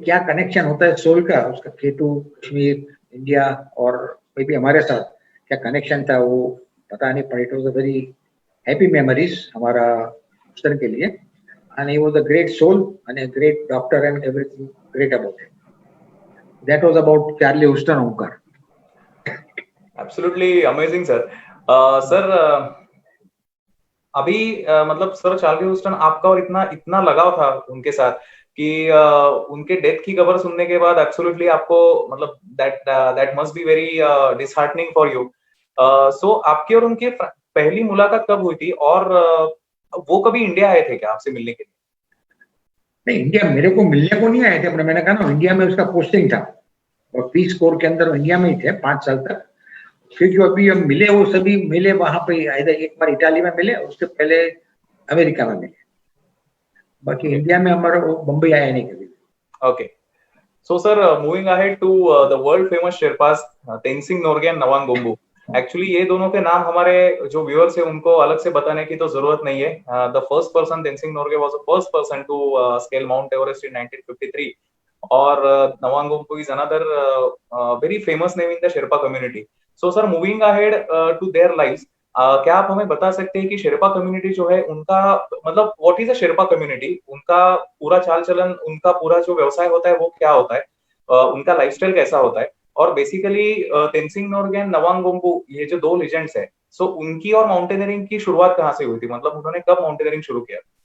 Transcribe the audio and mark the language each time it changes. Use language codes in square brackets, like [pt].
[hi] क्या कनेक्शन होता है सोल का, उसका K2, कश्मीर, इंडिया, और कोई भी हमारे साथ क्या कनेक्शन था वो पता नहीं, पर [en] it was a very happy memories [hi] हमारा ह्यूस्टन के लिए। [en] And he was a great soul and a great doctor and everything great about him. That was about Charlie Houston, Omkar. [hi] Absolutely amazing sir. Sir अभी मतलब sir Charlie Houston आपका और इतना इतना लगाव था उनके साथ कि उनके डेथ की खबर सुनने के बाद एब्सोल्युटली आपको मतलब [en] That must be very disheartening for you. [hi] सो आपकी और उनकी पहली मुलाकात कब हुई थी, और वो कभी इंडिया आए थे क्या आपसे मिलने के लिए? नहीं, इंडिया मेरे को मिलने को नहीं आए थे, मैंने कहा ना इंडिया में उसका पोस्टिंग था, और पीस कोर के अंदर इंडिया में ही थे 5 साल तक। फिर जो अभी हम मिले, वो सभी मिले वहां पे, एक बार इटाली में मिले, उससे पहले अमेरिका में मिले, बाकी इंडिया में हमारा बम्बई आया नहीं कभी। [en] Okay. So, sir, moving ahead to the world famous Sherpas, Tenzing Norgay and Nawang Gombu. [hi] Actually ये दोनों के नाम हमारे जो व्यूअर्स है उनको अलग से बताने की तो जरूरत नहीं है. [en] The first person Tenzing Norgay was the first person to scale Mount Everest in 1953. और Nawang Gompu is another very famous name in the Sherpa community. So sir, moving ahead to their lives, [hi] क्या आप हमें बता सकते हैं कि शेरपा कम्युनिटी जो है उनका मतलब [en] what is a Sherpa community, [hi] उनका पूरा चाल चलन, उनका पूरा जो व्यवसाय होता है वो क्या होता है, उनका लाइफस्टाइल कैसा होता है, और बेसिकली तेनसिंग नोर्गे एंड नवांग गोम्बू ये जो दो लीजेंड्स है, सो उनकी और माउंटेनियरिंग की शुरुआत कहाँ से हुई थी, मतलब उन्होंने कब माउंटेनियरिंग शुरू किया?